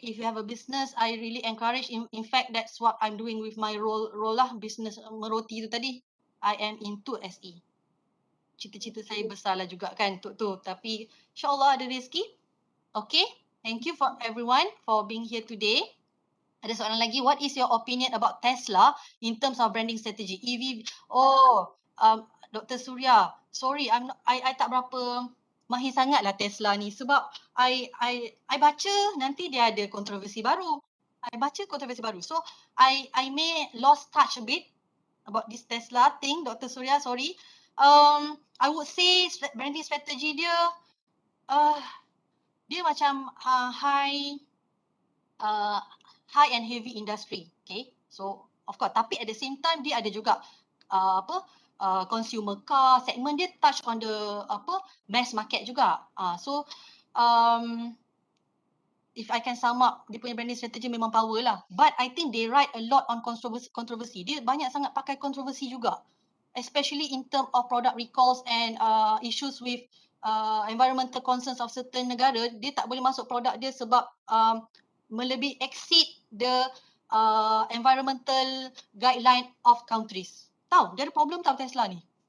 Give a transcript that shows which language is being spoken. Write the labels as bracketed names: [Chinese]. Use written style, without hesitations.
[English] If you have a business, I really encourage. In fact, that's what I'm doing with my role lah, [Malay] business meroti tu tadi. [English] I am into SE. [Malay] Cita-cita saya besar lah juga kan untuk tu. Tapi insyaAllah ada rezeki. Okay. [English] Thank you for everyone for being here today. [Malay] Ada soalan lagi. [English] What is your opinion about Tesla in terms of branding strategy? [Malay] EV. Dr. Surya. Sorry, I tak berapa mahir sangat lah Tesla ni. Sebab I baca nanti dia ada kontroversi baru. [English] So I may lost touch a bit about this Tesla thing. Dr. Surya, sorry. I would say branding strategy [Malay] dia dia macam [English] high and heavy industry. Okay. So of course, [Malay] tapi [English] at the same time [Malay] dia ada juga [English] consumer car segment, dia touch on the mass market juga. So if I can sum up, [Malay] dia punya branding strategy memang power lah. [English] But I think they write a lot on controversy. [Malay] Dia banyak sangat pakai kontroversi juga. [English] Especially in term of product recalls and issues with environmental concerns of certain [Malay] negara. Dia tak boleh masuk produk dia sebab melebihi [English] exceed the environmental guideline of countries. [Malay] Tahu, dia ada problem tahu Tesla ni.